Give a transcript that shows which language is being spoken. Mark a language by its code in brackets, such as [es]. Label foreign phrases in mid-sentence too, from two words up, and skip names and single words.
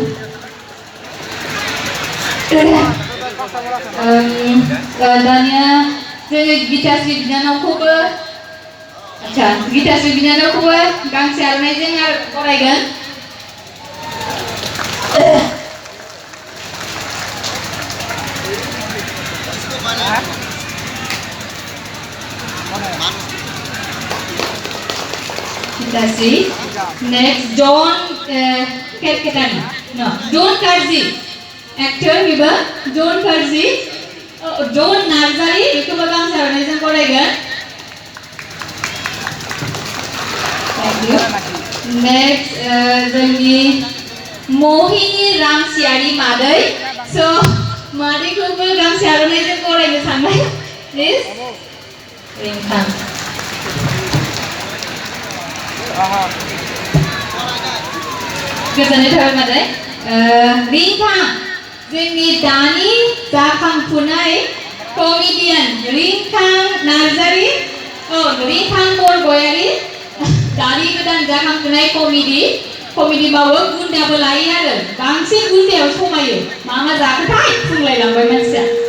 [brx] दानिया जोङो गिताश्री बिनानावखौबो गिताश्री बिनानावखौबो गांसे आर'नाइजों बरायगोन गिताश्री next John Kerketani no John Karji actor beबो John Karji John Narzari बेखौबो गांसे आर'नाइजों बरायगोन [en] Thank you next [brx] जोंनि मोहिनी रामसियारि मादै so मादैखौबो गांसे आर'नाइजों बरायनो सानबाय please रिंखां गोजोननाय थाबाय मादै रिंखां जोंनि दानि जाखांफुनाय कमेडियान रिंखां नार्जारि रिंखां बरगयारि दानि गोदान जाखांफुनाय कमेडि मावो गुन्दाबो लायो आरो बांसिन गुन्दायाव समायो मा जाखोथाय बुंलायलांबाय मानसिया